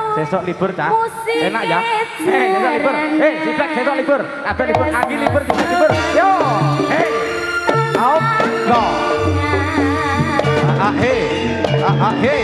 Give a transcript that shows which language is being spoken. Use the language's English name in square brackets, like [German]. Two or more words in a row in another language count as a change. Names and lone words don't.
[Javanese] sesok libur cah. Enak ya. Sesok libur. Siblek sesok libur. Kabeh libur, Agi libur, Siblek libur. [English] Yo. Out. Go. Hey.